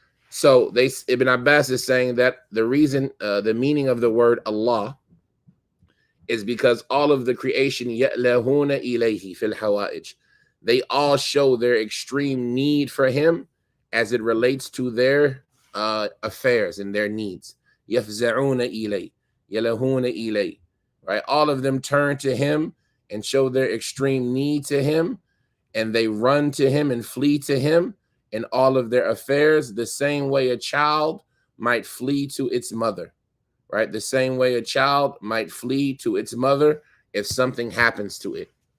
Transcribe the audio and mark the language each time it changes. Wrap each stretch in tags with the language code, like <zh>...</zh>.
<en>So Ibn Abbas is saying that the reason, the meaning of the word Allah is because all of the creation</en> <ar>يَأْلَهُونَ إِلَيْهِ فِي الْحَوَائِجِ,</ar> <en>they all show their extreme need for him as it relates to their affairs and their needs.</en> <ar>يَفْزَعُونَ إِلَيْهِ يَلَهُونَ إِلَيْهِ,</ar> <en>right? All of them turn to him and show their extreme need to him, and they run to him and flee to him in all of their affairs, the same way a child might flee to its mother, right? The same way a child might flee to its mother if something happens to it.</en>